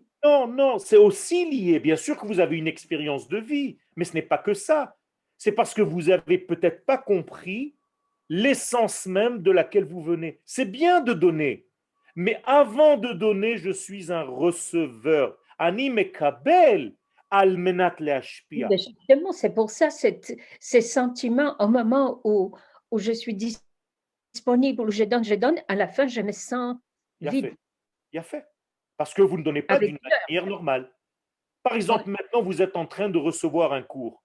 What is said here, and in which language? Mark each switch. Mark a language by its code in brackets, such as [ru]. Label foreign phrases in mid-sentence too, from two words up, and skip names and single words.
[fr] Non, c'est aussi lié. Bien sûr que vous avez une expérience de vie, mais ce n'est pas que ça. C'est parce que vous n'avez peut-être pas compris l'essence même de laquelle vous venez. C'est bien de donner, mais avant de donner, je suis un receveur. [he] אני מקבל על מנת להשפיע. [fr] Justement, c'est pour ça ces sentiments au moment où je suis disponible où je donne, à la fin, je me sens vide. Il a fait. Parce que vous ne donnez pas Avec d'une manière normale. Par exemple, maintenant, vous êtes en train de recevoir un cours.